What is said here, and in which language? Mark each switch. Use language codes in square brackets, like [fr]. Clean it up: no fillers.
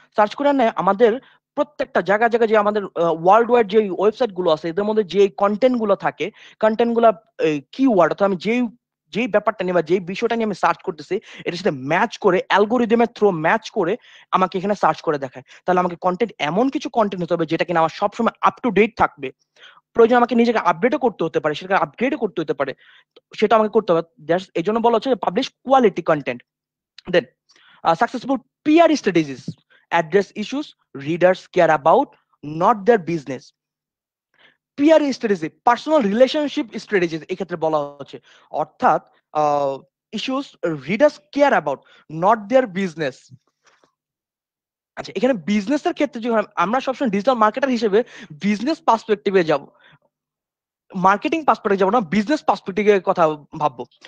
[bn] Search করে আনে আমাদের প্রত্যেকটা জায়গায় জায়গায়, যে আমাদের ওয়ার্ল্ড ওয়াইড যে ওয়েবসাইট গুলো আছে, এদের মধ্যে যে কন্টেন্ট গুলো থাকে, কন্টেন্ট গুলা কিওয়ার্ড, অর্থাৎ আমি যেই ব্যাপারটা নিয়ে বা যেই বিষয়টা নিয়ে আমি সার্চ করতেছি, এটার সাথে ম্যাচ করে, অ্যালগোরিদমের থ্রু ম্যাচ করে আমাকে এখানে সার্চ করে দেখায়। তাহলে আমাকে কন্টেন্ট, এমন কিছু কন্টেন্ট হতে হবে যেটা কিনা আমার সবসময় আপ টু ডেট থাকবে। প্রয়োজন আমাকে নিজেকে আপডেটও করতে হতে পারে, সেটাকে আপগ্রেডও করতে হতে পারে, সেটা আমাকে করতে হবে। এই জন্য বলা হচ্ছে যে publish quality content. [en] Then successful PR strategies address issues readers care about, not their business. PR strategy, personal relationship strategies [bn] এক্ষেত্রে বলা হচ্ছে, অর্থাৎ [en] Issues readers care about, not their business. [bn] আচ্ছা, এখানে বিজনেসের ক্ষেত্রে যখন আমরা সবসময় ডিজিটাল মার্কেটার হিসেবে বিজনেস পার্সপেক্টিভে যাব, মার্কেটিং পার্সপেক্টিভে যাব না, বিজনেস পার্সপেক্টিভে কথা ভাববো।